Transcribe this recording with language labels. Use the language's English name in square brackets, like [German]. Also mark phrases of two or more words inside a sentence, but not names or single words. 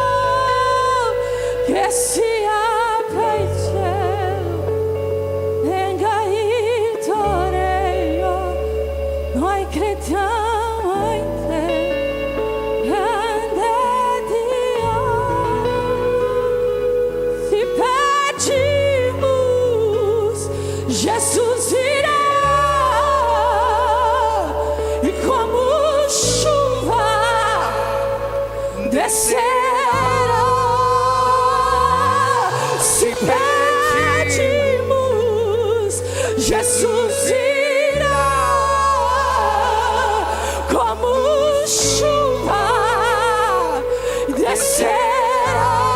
[Italian] Che si apra il cielo, venga il tuo regno, noi crediamo in te, grande Dio. [Portuguese] Si pedimos, Jesus irá, e como chuva descerá. Se pedimos, Jesus irá, como chuva descerá.